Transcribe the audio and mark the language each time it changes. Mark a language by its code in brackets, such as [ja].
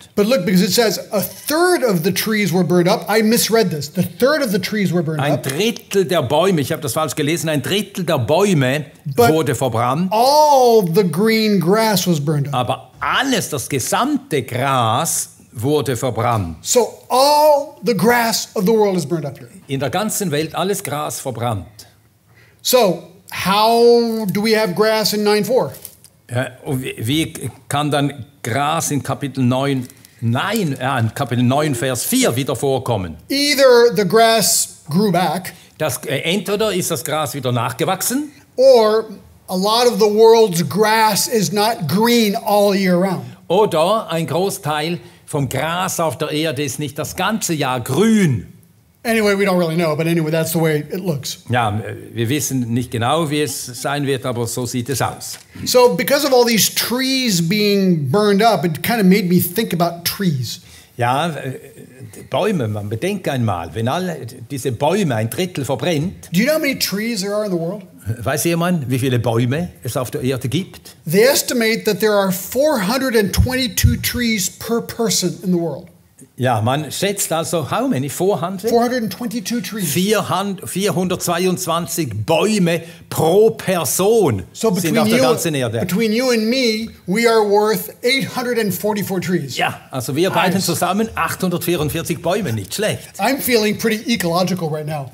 [en] but look, because it says a third of the trees were burned up. I misread this. The third of the trees were burned [de] Ein [en] up. [de] Drittel der Bäume, ich habe das falsch gelesen, ein Drittel der Bäume [en] But [de] wurde verbrannt. [en] all the green grass was burned up. [de] Aber alles, das gesamte Gras wurde verbrannt. [en] So all the grass of the world is burned up here. [de] In der ganzen Welt alles Gras verbrannt. [en] So how do we have grass in 9:4? [de] Und wie kann dann Gras in Kapitel 9, in Kapitel 9, Vers 4 wieder vorkommen? [en] Either the grass grew back, [de] Entweder ist das Gras wieder nachgewachsen, [en] or a lot of the world's grass is not green all year round. [de] oder ein Großteil vom Gras auf der Erde ist nicht das ganze Jahr grün. [en] Anyway, we don't really know, but anyway, that's the way it looks. [de] Ja, wir wissen nicht genau, wie es sein wird, aber so sieht es aus. [en] So because of all these trees being burned up, it kind of made me think about trees. [de] Ja, Bäume, man bedenkt einmal, wenn alle diese Bäume ein Drittel verbrennt, [en] Do you know how many trees there are in the world? [de] weiß jemand, wie viele Bäume es auf der Erde gibt? [en] They estimate that there are 422 trees per person in the world. [de] Ja, man schätzt also, [en] how many? 400? 422 trees. [de] 422 Bäume pro Person [en] So [de] sind auf der ganzen Erde. [en] between you and me, we are worth 844 trees. [de] Ja, also wir beiden zusammen 844 Bäume, nicht schlecht. [en] I'm feeling pretty ecological right now.